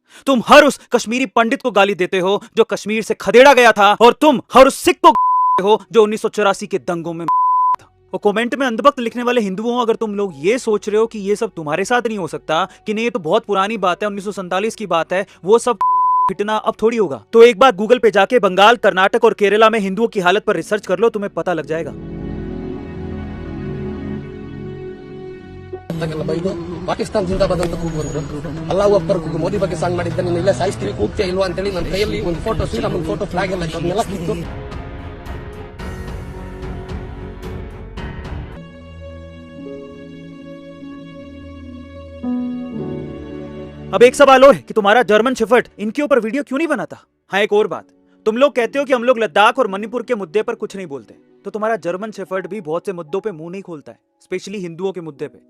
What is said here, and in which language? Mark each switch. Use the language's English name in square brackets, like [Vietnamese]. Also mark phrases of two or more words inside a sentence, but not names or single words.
[Hindi] तुम हर उस कश्मीरी पंडित को गाली देते हो जो कश्मीर से खदेड़ा गया था, और तुम हर उस सिख को हो जो 1984 के दंगों में था। और कमेंट में अंधभक्त लिखने वाले हिंदुओं, अगर तुम लोग ये सोच रहे हो कि ये सब तुम्हारे साथ नहीं हो सकता, कि नहीं ये तो बहुत पुरानी बात है, 1947 की बात है, वो सब फिटना अब थोड़ी होगा, तो एक बार गूगल पे जाके बंगाल, कर्नाटक और केरला में हिंदुओं की हालत पर रिसर्च कर लो, तुम्हें पता लग जाएगा। [Kannada] ಪಾಕಿಸ್ತಾನ ಜಿಂದಾಬಾದ್ ಅಂತ ಕೂಗುವಂದ್ರು, [Arabic] الله أكبر [Kannada] ಕೂಗು, ಮೋದಿ ಬಗ್ಗೆ ಸಾಂಗ್ ಮಾಡಿದ್ದ, ನೀನು ಇಲ್ಲ ಸಾಯಿಸ್ತೀವಿ ಕೂಗ್ತೀಯ ಇಲ್ವಾ ಅಂತೇಳಿ ನನ್ನ ಕೈಯಲ್ಲಿ ಒಂದು ಫೋಟೋ, ಶ್ರೀರಾಮನ್ ಫೋಟೋ, ಫ್ಲಾಗ್ ಎಲ್ಲ ಇತ್ತು, ಅದನ್ನೆಲ್ಲ ಕಿತ್ತು [Hindi] अब एक सवाल और है कि तुम्हारा जर्मन शेफर्ड इनके ऊपर वीडियो क्यों नहीं बनाता? हाँ, एक और बात, तुम लोग कहते हो कि हम लोग लद्दाख और मणिपुर के मुद्दे पर कुछ नहीं बोलते, तो तुम्हारा जर्मन शेफर्ड भी बहुत से मुद्दों पे मुंह नहीं खोलता है, स्पेशली हिंदुओं के मुद्दे पे।